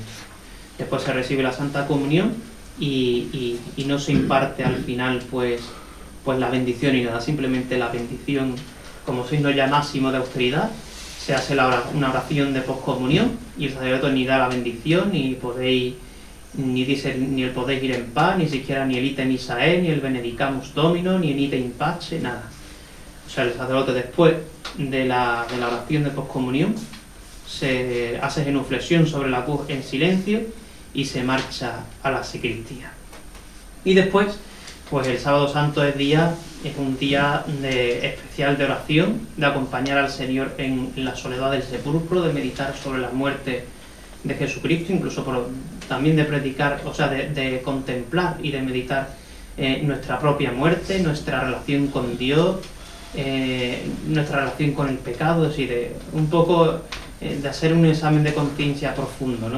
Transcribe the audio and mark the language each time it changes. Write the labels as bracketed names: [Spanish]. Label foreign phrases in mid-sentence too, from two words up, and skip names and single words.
[Spanish] Después se recibe la Santa Comunión y no se imparte al final pues la bendición y nada, simplemente la bendición como signo ya máximo de austeridad. Se hace una oración de poscomunión y el sacerdote ni da la bendición, ni dice ni el podéis ir en paz, ni siquiera ni el [Latin] ite misae, [Spanish] ni el [Latin] benedicamus domino, [Spanish] ni el [Latin] ite in pace, [Spanish] nada. O sea, el sacerdote después de la oración de poscomunión se hace genuflexión sobre la cruz en silencio y se marcha a la sacristía. Y después, pues el Sábado Santo es un día especial de oración, de acompañar al Señor en la soledad del sepulcro, de meditar sobre la muerte de Jesucristo, incluso también de predicar, o sea, de contemplar y de meditar nuestra propia muerte, nuestra relación con Dios, nuestra relación con el pecado, es decir, un poco de hacer un examen de conciencia profundo, ¿no?